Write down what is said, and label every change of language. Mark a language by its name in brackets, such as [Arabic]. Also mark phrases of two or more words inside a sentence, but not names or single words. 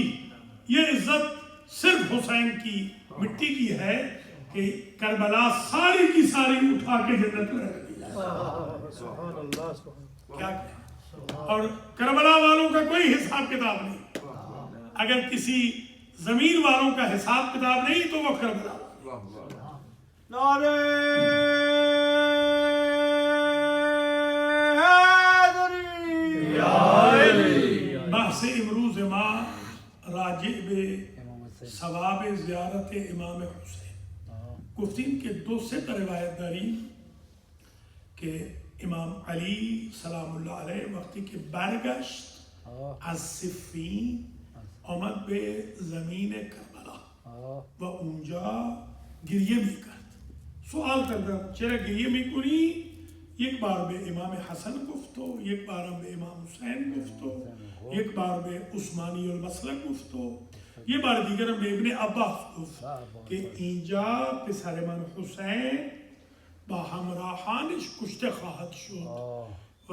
[Urdu] یہ عزت صرف حسین کی مٹی کی ہے کہ کربلا ساری کی ساری اٹھا کے جنت میں رکھ دی جائے. کیا کہیں؟ اور کربلا والوں کا کوئی حساب کتاب نہیں. اگر کسی زمین والوں کا حساب کتاب نہیں تو وہ کربلا. نعرہ [Persian] بحث امروز ما راجع بے ثواب زیارت امام حسین. گفتین کے دو سٹ روایت داری کہ امام علی [Arabic] سلام اللہ علیہ [Persian] وقتی کہ برگشت از صفین آمد به زمین کربلا و اونجا گریه میکرد. سوال کردم چرا گریه میکنی؟ یک بار به امام حسن گفت و یک بارم به امام حسین گفت و یک بار به عثمانی المسلک گفت و یه بار دیگرم به ابن عباس گفت که اینجا پسر من حسین با همراهانش کشته خواهد شد.